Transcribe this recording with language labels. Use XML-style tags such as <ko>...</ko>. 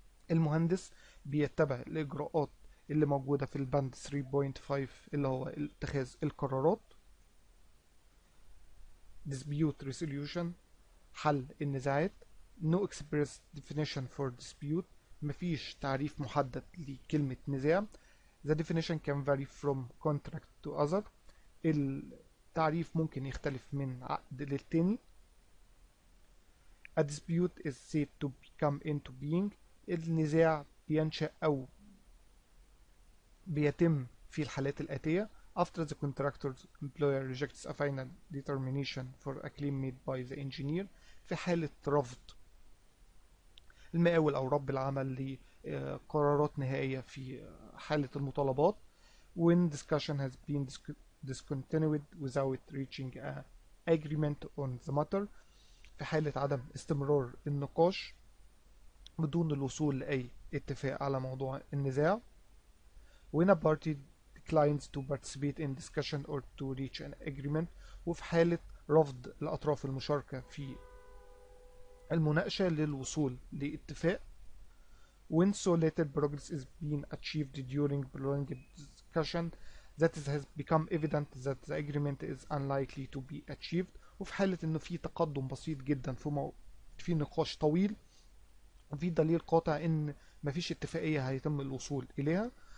<ar>المهندس بيتبع الإجراءات اللي موجودة في البند 3.5 اللي هو اتخاذ القرارات.</ar> <en>Dispute resolution،</en> <ar>حل النزاعات.</ar> <en>No express definition for dispute،</en> <ar>مفيش تعريف محدد لكلمة نزاع.</ar> <en>The definition can vary from contract to other،</en> <ar>التعريف ممكن يختلف من عقد للتاني.</ar> <en>A dispute is said to come into being،</en> <ar>النزاع بينشأ أو بيتم في الحالات الآتية:</ar> <en>after the contractor's employer rejects a final determination for a claim made by the engineer،</en> <ar>في حالة رفض المقاول أو رب العمل لقرارات نهائية في حالة المطالبات.</ar> <en>when discussion has been discontinued without reaching an agreement on the matter،</en> <ar>في حالة عدم استمرار النقاش بدون الوصول لأي اتفاق على موضوع النزاع.</ar> <en>when a party declines to participate in discussion or to reach an agreement،</en> <ar>وفي حالة رفض الأطراف المشاركة في المناقشة للوصول لاتفاق.</ar> <en>when so little progress is being achieved during prolonged discussion that it has become evident that the agreement is unlikely to be achieved،</en> <ar>وفي حالة إنه في تقدم بسيط جدا في نقاش طويل وفي دليل قاطع إن مفيش اتفاقية هيتم الوصول إليها.</ar>